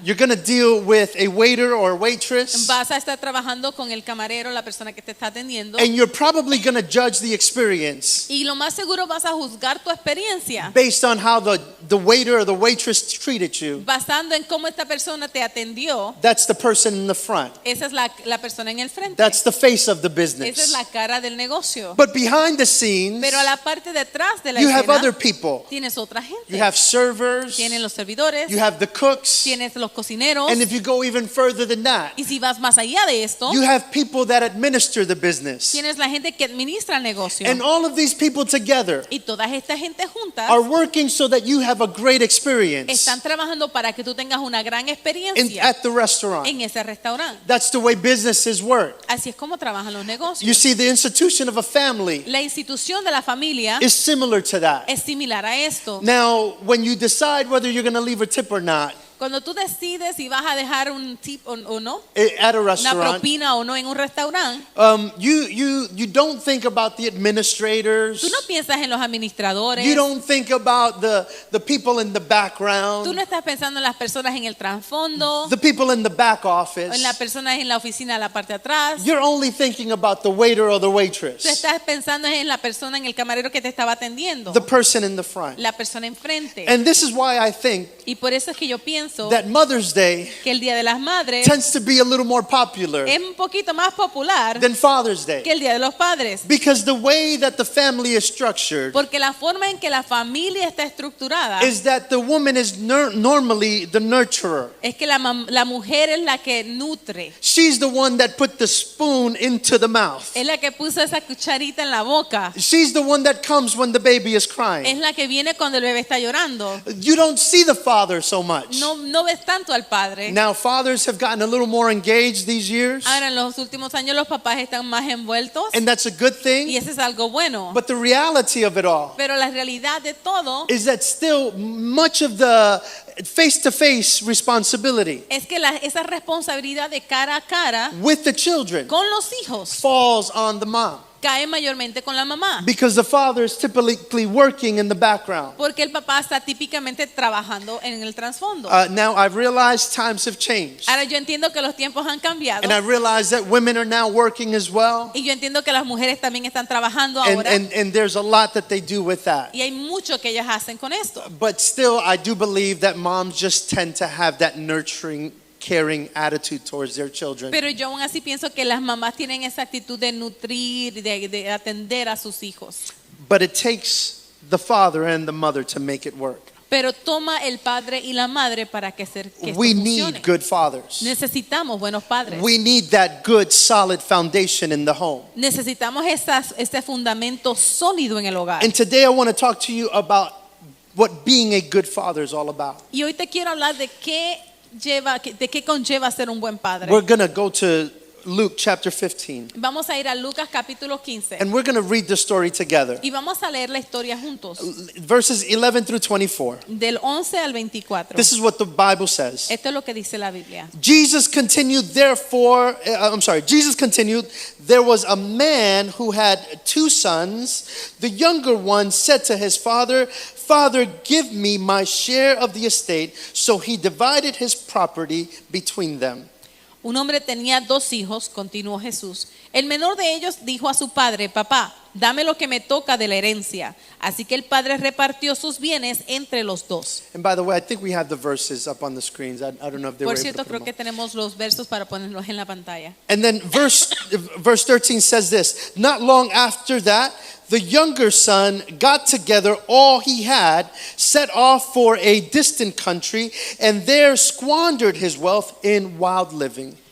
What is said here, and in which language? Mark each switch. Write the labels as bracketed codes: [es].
[en] you're going to deal with a waiter or a waitress, [es] vas a estar trabajando con el camarero, la persona que te está atendiendo, [en] and you're probably going to judge the experience [es] y lo más seguro vas a juzgar tu experiencia [en] based on how the waiter or the waitress treated you. [es] basando en cómo esta persona te atendió. [en] That's the person in the front. [es] Esa es la persona en el frente. [en] That's the face of the [es] Esa es [en] business. [es] la cara del negocio. [en] But behind the scenes, [es] Pero a la parte detrás de la [en] you have [es] escena [en] other people. [es] tienes otra gente. [en] You have servers, [es] Tienes los servidores, [en] you have the cooks, [es] tienes los cocineros, [en] and if you go even further than that, [es] y si vas más allá de esto, [en] you have people that administer the business. [es] tienes la gente que administra el negocio. [en] And all of these people together [es] Y toda esta gente juntas [en] are working so that you have a great experience [es] están trabajando para que tú tengas una gran experiencia [en] at the restaurant. [es] en ese restaurante. [en] That's the way businesses work. [es] Así es como trabajan los [en] You [es] negocios. [en] see, the institution of a family [es] La institución de la familia [en] is similar to that. [es] es similar a esto. [en] Now, when you decide whether you're going to leave a tip or not [es] Cuando tú decides si vas a dejar un tip o no, [en] at a [es] una [en] restaurant, [es] propina o no en un restaurante, [en] you don't think about the administrators. [es] tú no piensas en los administradores, [en] You don't think about the people in the [es] tú [en] background, [es] no estás pensando en las personas en el trasfondo, [en] the people in the back [es] o [en] office. [es] en las personas en la oficina de la parte de atrás. [en] You're only thinking about the waiter or the [es] Tú [en] waitress, [es] estás pensando en la persona, en el camarero que te estaba atendiendo, [en] the person in the front. [es] la persona enfrente. [en] And this is why I think [es] Y por eso es que yo pienso [en] that Mother's Day [es] que el Día de las Madres [en] tends to be a little more popular [es] es un poquito más popular [en] than Father's Day. [es] que el Día de los Padres. [en] Because the way that the family is structured [es] Porque la forma en que la familia está estructurada [en] is that the woman is normally the nurturer. [es] es que la mujer es la que nutre, [en] She's the one that put the spoon into the mouth. [es] es la que puso esa cucharita en la boca, [en] She's the one that comes when the baby is [es] es [en] crying. [es] la que viene cuando el bebé está llorando. [en] You don't see the father so much. [es] No ves tanto al padre. [en] Now, fathers have gotten a little more engaged these years, [es] Ahora en los últimos años los papás están más envueltos [en] and that's a good [es] y [en] thing. [es] eso es algo bueno. [en] But the reality of it all [es] Pero la realidad de todo [en] is that still much of the face-to-face responsibility [es] es que esa responsabilidad de cara a cara [en] with the children [es] con los hijos [en] falls on the mom. [es] cae mayormente con la mamá. [en] Because the father is typically working in the background. [es] Porque el papá está típicamente trabajando en el trasfondo. [en] Now I've realized times have changed. [es] Ahora yo entiendo que los tiempos han cambiado. [en] And I realize that women are now working as well. [es] Y yo entiendo que las mujeres también están trabajando [en] And, [es] ahora. [en] and there's a lot that they do with that. [es] Y hay mucho que ellas hacen con esto. [en] But still, I do believe that moms just tend to have that nurturing caring attitude towards their children. [es] Pero yo aún así pienso que las mamás tienen esa actitud de nutrir, de atender a sus hijos. [en] But it takes the father and the mother to make it work. [es] Pero toma el padre y la madre para que esto [en] We [es] funcione. [en] need good fathers. [es] Necesitamos buenos padres. [en] We need that good, solid foundation in the home. [es] Necesitamos este fundamento sólido en el hogar. [en] And today I want to talk to you about what being a good father is all about. [es] Y hoy te quiero hablar de qué conlleva ser un buen padre. [en] We're going to go to Luke chapter 15. [es] Vamos a ir a Lucas capítulo 15 [en] And we're going to read the story together. [es] y vamos a leer la historia juntos, [en] Verses 11 through 24. [es] del 11 al 24. [en] This is what the Bible says. [es] Esto es lo que dice la Biblia. [en] Jesus continued, there was a man who had 2 sons. The younger one said to his father, "Father, give me my share of the estate." So he divided his property between them. [es] Un hombre tenía 2 hijos, continuó Jesús. El menor de ellos dijo a su padre: "Papá, dame lo que me toca de la herencia." Así que el padre repartió sus bienes entre los 2. [en] And by the way, I think we have the verses up on the screens. I don't know if they were [es] Por [en] able [es] cierto, [en] to put [es] creo [en] them [es] que [en] up. [es] tenemos los versos para ponerlos en la pantalla. [en] And then verse 13 says this: Not long after that, the younger son got together all he had, set off for a distant country, and there squandered his wealth in wild living.